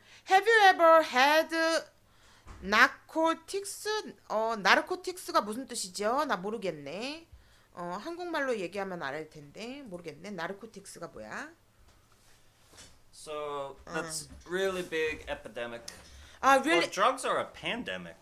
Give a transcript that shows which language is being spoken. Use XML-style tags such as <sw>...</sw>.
<en>Have you ever had narcotics?</en> <ko>나르코틱스가 무슨 뜻이죠? 나 모르겠네. 한국말로 얘기하면 알을 텐데 모르겠네. 나르코틱스가 뭐야?</ko> <en>So that's really big epidemic. really? Well, drugs are a pandemic.</en>